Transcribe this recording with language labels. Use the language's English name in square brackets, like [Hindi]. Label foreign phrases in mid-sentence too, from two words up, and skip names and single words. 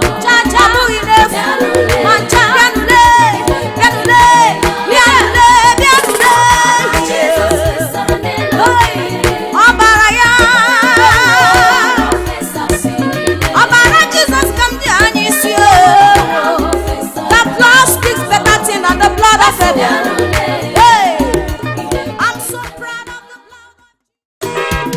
[Igbo] Cha, cha, ọ bụghị n'efu. Ma ncha. Bịanụ lee, bịanụ lee, bịanụ lee, bịanụ lee. Ọbara ya. Ọbara Jizọs ka m ji anya isi o. [English] The blood speaks better thing than the blood of Abel. Hey, I'm so proud of the blood.